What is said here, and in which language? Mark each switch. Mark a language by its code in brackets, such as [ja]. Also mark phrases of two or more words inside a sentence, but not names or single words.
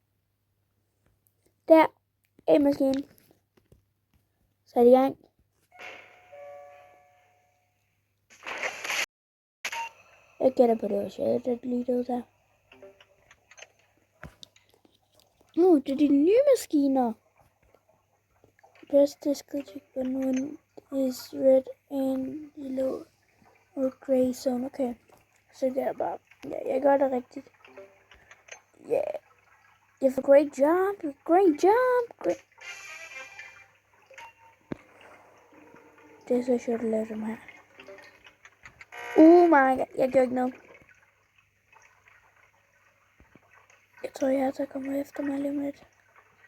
[da] Der er en maskine. Så er det i gang. Jeg gætter på det også. Det er lige det der. Det er de nye maskiner. [en] Press this click when is red and yellow or gray zone. [da] Okay. Så det er bare... Ja, jeg gør det rigtigt. [en] Yeah. You have a great job. Great. [da] Det er så sjovt at lave dem her. [en] Oh my god. [da] Jeg gør ikke noget. Jeg tror, jeg kommer efter mig lige med det.